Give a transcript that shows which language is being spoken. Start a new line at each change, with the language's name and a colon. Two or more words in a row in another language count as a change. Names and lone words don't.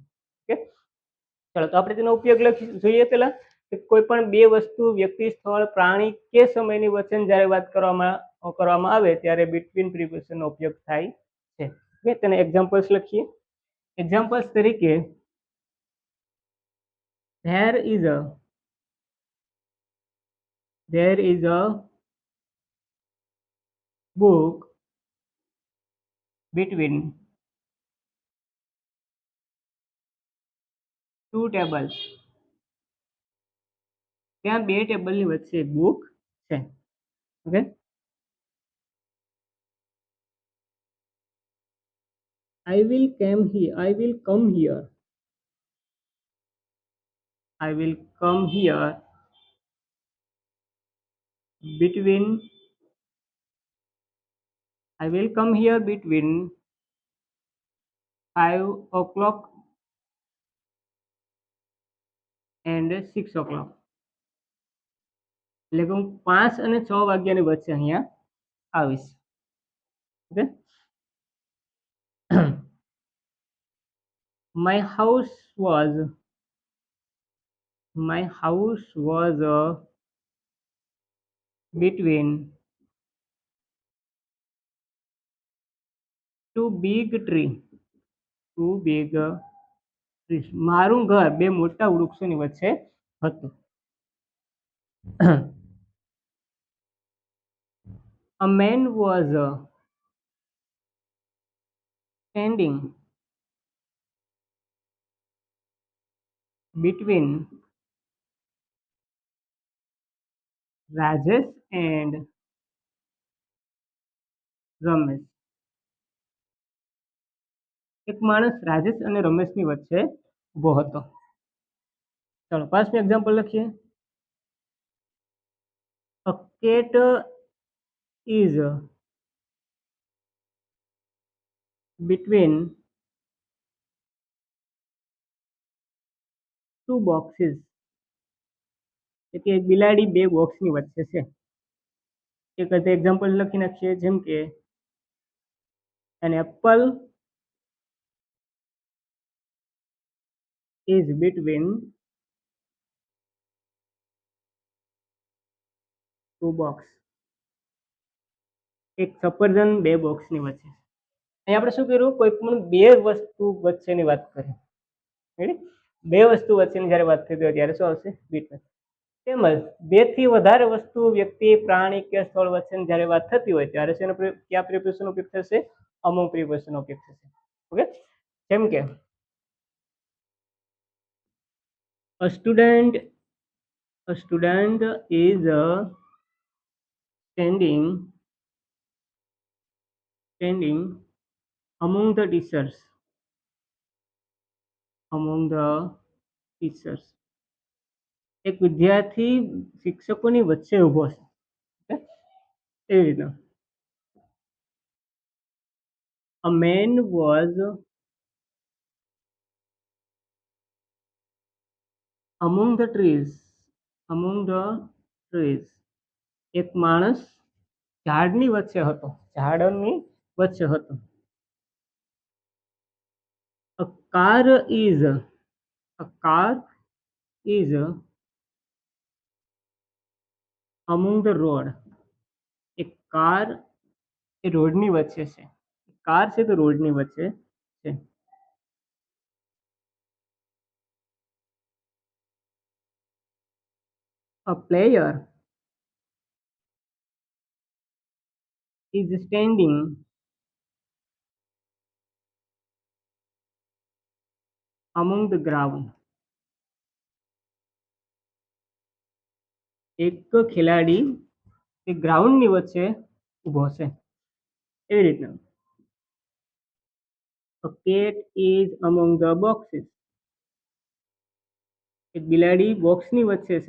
Gujarati: ઓકે, ચલો તો આપણે તેનો ઉપયોગ જોઈએ. પહેલા કે કોઈ પણ બે વસ્તુ, વ્યક્તિ, સ્થળ, પ્રાણી કે સમયની વચ્ચે જ્યારે વાત કરવામાં આવે ત્યારે
English: between prepositionનો
Gujarati: ઉપયોગ થાય છે. ઓકે, તેના એક્ઝામ્પલ્સ લખીએ. એક્ઝામ્પલ્સ તરીકે,
English: there is a book between two tables.
Gujarati: ત્યાં બે ટેબલની વચ્ચે એક બુક છે. ઓકે,
English: I will come here between 5 o'clock and 6 o'clock.
Gujarati: એટલે કે હું 5 અને 6 વાગ્યાની વચ્ચે અહીંયા આવીશ. ઓકે,
English: my house was between two big trees.
Gujarati: મારું ઘર બે મોટા વૃક્ષોની વચ્ચે હતું.
English: A man was standing between Rajesh and રમેશ.
Gujarati: એક માણસ રાજેશ અને રમેશની વચ્ચે ઊભો હતો. ચાલો, પાંચમી એક્ઝામ્પલ લખીએ.
English: A cat is between two boxes.
Gujarati: એટલે એક બિલાડી બે બોક્સની વચ્ચે છે. એક એક્ઝામ્પલ લખી નાખીએ, જેમ કે
English: an apple is between two box.
Gujarati: એક સફરજન બે બોક્સની વચ્ચે. અહીં આપણે શું કર્યું? કોઈ પણ બે વસ્તુ વચ્ચેની વાત કરી. બે વસ્તુ વચ્ચેની જ્યારે વાત થતી હોય ત્યારે શું આવશે? બિટવીન. તેમજ બે થી વધારે વસ્તુ, વ્યક્તિ, પ્રાણી કે સ્થળ વચ્ચેની જ્યારે વાત થતી હોય ત્યારે કયા પ્રિપોઝિશનનો ઉપયોગ થશે?
English: among prepositionનો
Gujarati: ઉપયોગ થશે. ઓકે, જેમ કે
English: a student is standing among the teachers.
Gujarati: એક વિદ્યાર્થી શિક્ષકોની વચ્ચે ઊભો છે. એવી રીતના
English: a man was among the trees.
Gujarati: એક માણસ ઝાડની વચ્ચે હતો.
English: A car is among the road,
Gujarati: એક કાર એ રોડની વચ્ચે છે. કાર છે તો રોડની વચ્ચે છે.
English: A player is standing among the ground.
Gujarati: એક ખેલાડી એ ગ્રાઉન્ડની વચ્ચે ઊભો છે. એવી રીતના.
English: A cat is among the boxes.
Gujarati: એક બિલાડી બોક્સની વચ્ચે છે.